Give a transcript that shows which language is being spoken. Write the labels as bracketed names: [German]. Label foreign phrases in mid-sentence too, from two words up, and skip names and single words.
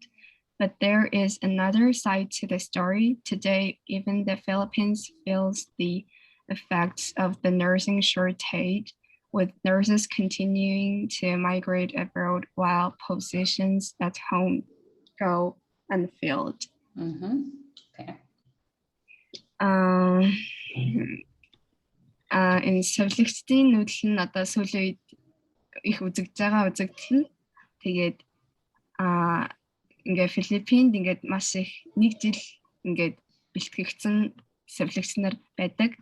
[English] But there is another side to the story. Today, even the Philippines feels the effects of the nursing shortage, with nurses continuing to migrate abroad while positions at home go unfilled. Okay. [Mongolian] Энэ совилгчдын нүүдэл нь одоо сүүлийн үед их үзэгдэж байгаа үзэгдэл нь тэгээд ингээ Филиппинд ингээд маш их нэг жил ингээд бэлтгэгдсэн совилгч нар байдаг.